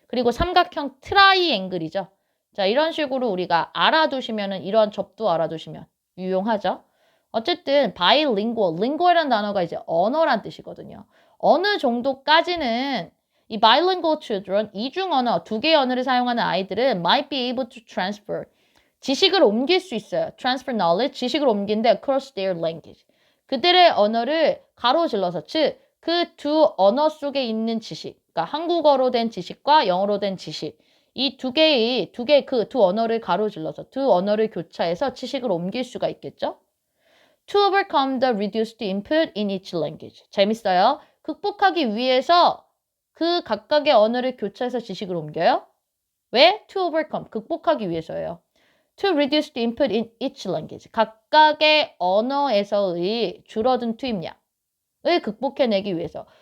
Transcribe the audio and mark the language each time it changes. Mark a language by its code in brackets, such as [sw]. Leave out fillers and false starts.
[ko] 그리고 삼각형 트라이앵글이죠. 자, 이런 식으로 우리가 알아두시면은 이런 접두 알아두시면 유용하죠. 어쨌든 bilingual, lingual이라는 단어가 이제 언어란 뜻이거든요. 어느 정도까지는 이 bilingual children, 이중 언어, 두 개의 언어를 사용하는 아이들은 [en] might be able to transfer [ko] 지식을 옮길 수 있어요. [en] transfer knowledge, [ko] 지식을 옮긴데 [en] across their language. [ko] 그들의 언어를 가로질러서, 즉, 그 두 언어 속에 있는 지식, 그러니까 한국어로 된 지식과 영어로 된 지식, 이 두 그 두 언어를 가로질러서 두 언어를 교차해서 지식을 옮길 수가 있겠죠? [en] To overcome the reduced input in each language. [ko] 재밌어요. 극복하기 위해서 그 각각의 언어를 교차해서 지식을 옮겨요. 왜? [en] To overcome. [ko] 극복하기 위해서예요. [en] To reduce the input in each language. [ko] 각각의 언어에서의 줄어든 투입량을 극복해내기 위해서.